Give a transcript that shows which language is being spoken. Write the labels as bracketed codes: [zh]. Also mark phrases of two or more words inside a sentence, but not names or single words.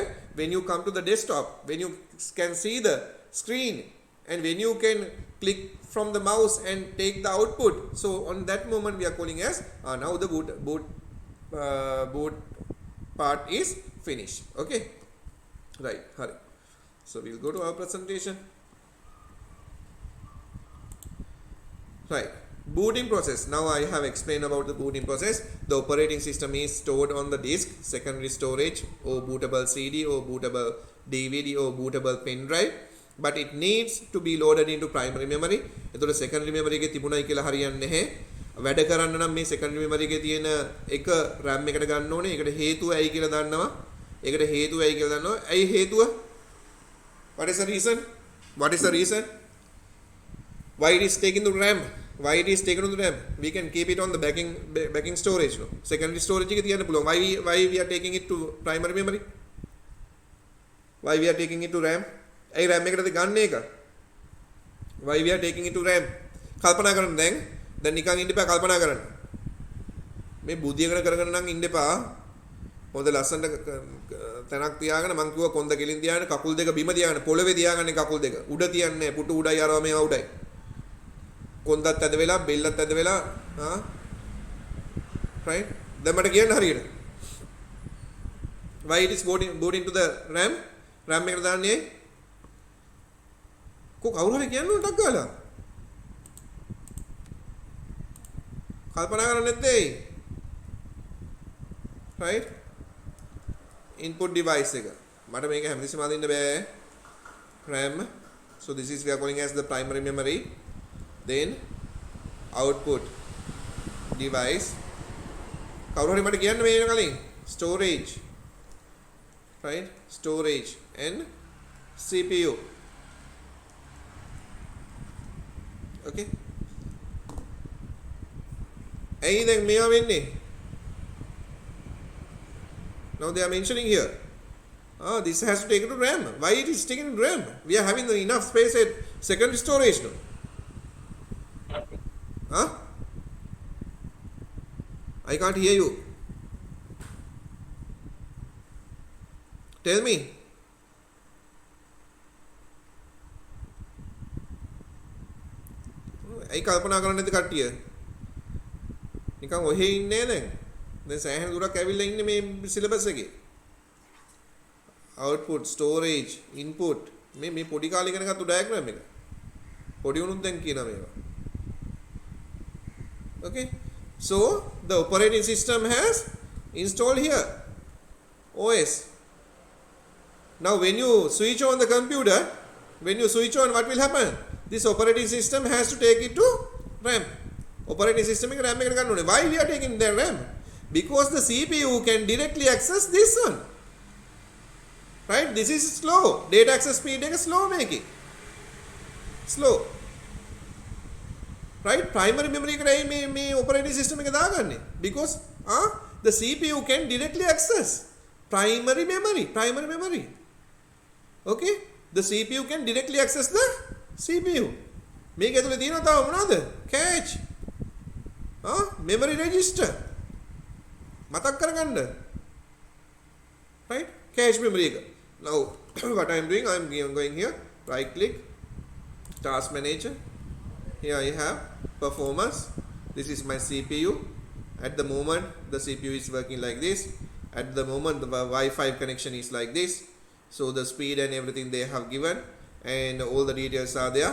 [en] When you come to the desktop, when you can see the screen and when you can click from the mouse and take the output, so on that moment we are calling as now the boot part is finished. Okay, right, hurry. So we'll go to our presentation. Right, booting process. Now I have explained about the booting process. The operating system is stored on the disk, secondary storage, or bootable CD, or bootable DVD, or bootable pen drive. But it needs to be loaded into primary memory. [si] එතකොට [en] secondary memory [si] එකේ තිබුණයි කියලා හරියන්නේ නැහැ. වැඩ කරන්න නම් මේ [en] secondary memory [si] එකේ තියෙන එක RAM එකට ගන්න ඕනේ. ඒකට හේතුව ඇයි කියලා දන්නවා. ඒකට හේතුව ඇයි කියලා දන්නවා. ඇයි හේතුව? [en] What is the reason? What is the reason? Why it is taken to RAM? Why it is taken to the RAM? We can keep it on the backing storage. [si] No? [en] Secondary storage [si] එක තියන්න පුළුවන්. [en] Why we are taking it to primary memory? Why we are taking it to RAM? [si] ඇයි RAM එකටද ගන්න එක? [en] Why we are taking it to RAM? [si] කල්පනා කරන්න දැන් නිකන් ඉන්න එපා කල්පනා කරන්න. මේ බුද්ධියකට කරගෙන නම් ඉන්න එපා. හොඳ ලස්සනට තැනක් තියාගෙන මං කිව්වා කොන්ද කෙලින් තියාගෙන කකුල් දෙක බිම තියාගෙන පොළවේ තියාගන්නේ කකුල් දෙක. උඩ තියන්නේ පුටු උඩයි අරවා මේවා උඩයි. කොන්දත් ඇද වෙලා බෙල්ලත් ඇද වෙලා right? දැන් මට කියන්න හරියට. [en] Why it is booting to the RAM? [si] RAM එකට දාන්නේ කවුරු හරි කියන්න උන්ටක් ගාලා කල්පනා කරන්නේ නැත්තේ [en] right input device [si] එක මට මේක හැමතිස්සෙම අදින්න බෑ [en] RAM so this is we are calling as the primary memory then output device [si] කවුරු හරි මට කියන්න මේ කලින් [en] storage right storage and CPU okay [si] ඇයි දැන් මේවා වෙන්නේ [en] now they are mentioning here this has to take it to RAM. Why it is taken to RAM? We are having enough space at secondary storage no? I can't hear you. Tell me. [si] ඇයි කල්පනා කරන්නේ නැද්ද කට්ටිය? නිකන් ඔහෙ ඉන්නේ දැන් සෑහෙන දුරක් ඇවිල්ලා ඉන්නේ මේ සිලබස් එකේ. [en] output storage input [si] මේ පොඩි කාලේ ඉගෙන ගත්ත ඩයග්‍රෑම් එක. පොඩි උනුත් දැන් කියනවා මේවා. [en] Okay, so the operating system has installed here OS. Now when you switch on the computer, when you switch on, what will happen? This operating system has to take it to RAM. Operating system [si] එක RAM එකට ගන්න ඕනේ. [en] Why we are taking the RAM? Because the CPU can directly access this one. Right? This is slow. Data access speed එක slow මේකේ. Slow. Right? Primary memory [si] එකයි මේ [en] operating system [si] එක දාගන්නේ. [en] Because the CPU can directly access primary memory. Okay? The CPU can directly access the CPU. [si] මේක ඇතුලේ තියෙනවා තව මොනවද? cache. [en] memory register. [si] මතක් කරගන්න. Right? [en] Cache memory [si] එක. [en] Now what I am doing, I am going here, right click, task manager. Here I have performance. This is my CPU. At the moment the CPU is working like this. At the moment the Wi-Fi connection is like this. So the speed and everything they have given and all the details are there.